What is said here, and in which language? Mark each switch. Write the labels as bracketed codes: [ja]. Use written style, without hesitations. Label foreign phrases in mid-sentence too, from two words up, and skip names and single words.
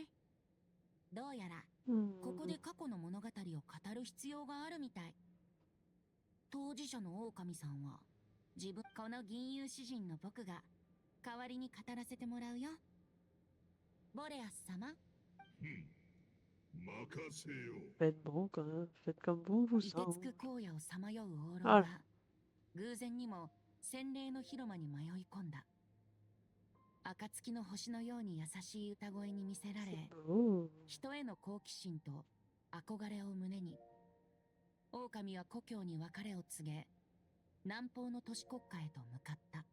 [ja] どうやらここで過去の物語を語る必要があるみたい。当事者の狼さんはこの銀融詩人の僕が代わりに語らせてもらうよ。ボレアス様。 [fr] Faites bon quand même, faites comme bon vous [ja] 凍 [fr] semble. [ja] てつく荒野をさまようオーロあらラが偶然にも洗礼の広間に迷い込んだ。暁の星のように優しい歌声に魅せられ、人への好奇心と憧れを胸に、狼は故郷に別れを告げ、南方の都市国家へと向かった。